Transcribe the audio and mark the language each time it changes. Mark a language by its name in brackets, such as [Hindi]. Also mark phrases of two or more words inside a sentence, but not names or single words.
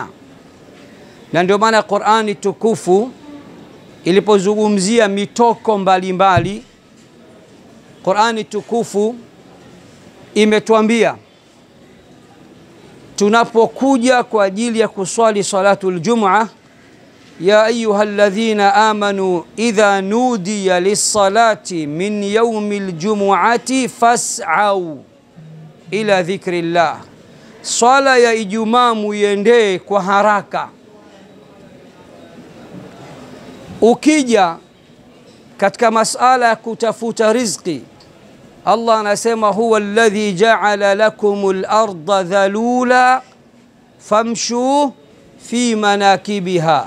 [Swahili] Na ndio maana Qur'ani tukufu ilipozungumzia mitoko mbalimbali, Qur'ani tukufu imetuambia tunapokuja kwa ajili ya kuswali [Arabic] صلاة الجمعة, يا أيها الذين آمنوا إذا نودي للصلاة من يوم الجمعة فاسعوا إلى ذكر الله. [Swahili] Swala ya Ijumaa muiendee kwa haraka. Ukija katika masala ya kutafuta riziki, Allah anasema [Arabic] هو الذي جعل لكم الأرض ذلولا فامشوا في مناكبها.